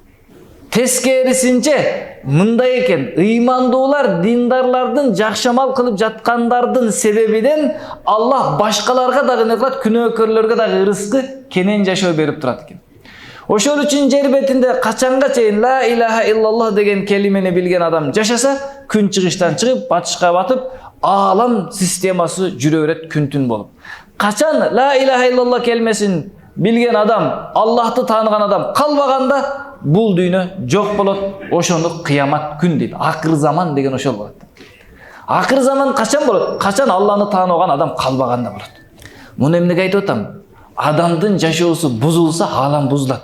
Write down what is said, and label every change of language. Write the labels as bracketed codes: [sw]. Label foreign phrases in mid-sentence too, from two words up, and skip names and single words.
[ky] Тескерисинче мындай экен, ыймандуулар диндарлардын жакшы амал кылып жаткандардын себебинен Аллах башкаларга дагы эмне кылат, күнөөкөрлөргө дагы ырыскы кенен жашоо берип турат экен. Ошол үчүн жер бетинде качанга чейин [ar] لا إله إلا الله [ky] деген келимени билген адам жашаса, күн чыгыштан чыгып, батышка батып, аалам системасы жүрө берет күн түн болуп. Качан [ar] لا إله إلا الله [ky] келмесин билген адам, Аллахты тааныган адам калбаганда бул дүйнө жок болот. Ошону кыямат күн дейт. Акыр заман деген ошол болот. Акыр заман качан болот? Качан Алланы тааныбаган адам калбаганда болот. Муну эмнеге айтып атам? Адамдын жашоосу бузулса, аалам бузулат.